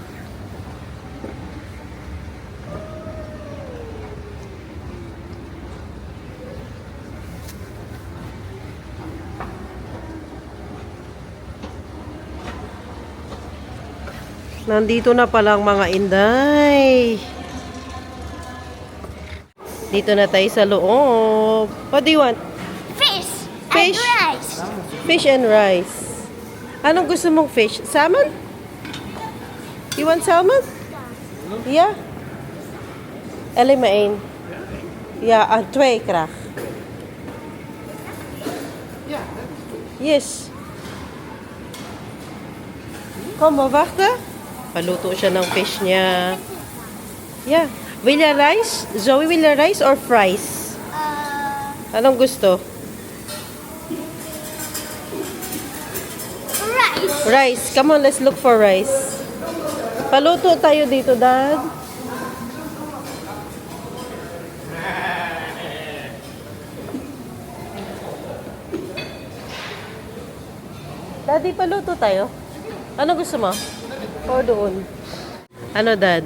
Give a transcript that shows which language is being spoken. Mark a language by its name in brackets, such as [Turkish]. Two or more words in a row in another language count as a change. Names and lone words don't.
[Filipino] Nandito na palang mga inday. Dito na tayo sa loob. [English] What do you want? Fish, Fish? and rice. Fish and rice. [Filipino] Anong gusto mong fish? Salmon? [English] You want salmon? Yeah. [Dutch] Elimain. Ja, twee graag. [English] Yes. [Dutch] Kom maar wachten. [Filipino] Paluto siya ng fish niya. [Dutch] Yeah. Wil je rice? Zoe, wil je [English] rice or fries? [Filipino] Anong gusto? [English] Rice. Rice. Come on, let's look for rice. [Filipino] Paluto tayo dito, Dad. Daddy, paluto tayo. Ano gusto mo? O doon? Ano, Dad?